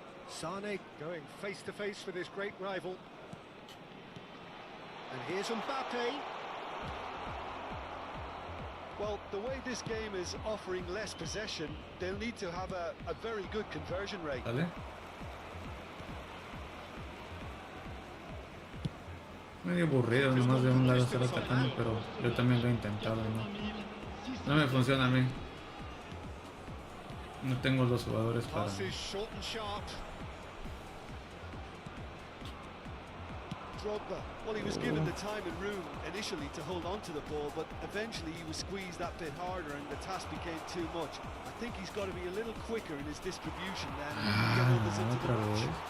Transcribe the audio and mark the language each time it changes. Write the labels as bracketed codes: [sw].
[en] Sané going face to face with his great rival. And here's Mbappe. Well, the way this game is offering less possession, they'll need to have a very good conversion rate. [es] Dale. Medio aburrido, nomás de un lado estar atacando, pero yo también lo he intentado, ¿no? No me funciona a mí. No tengo los jugadores para... [en] Pass is short and sharp. Drogba, well, he was given the time and room initially to hold on to the ball, but eventually he was squeezed that bit harder and the task became too much. I think he's got to be a little quicker in his distribution then and get others into the [es] Otra [en] match. [es] vez.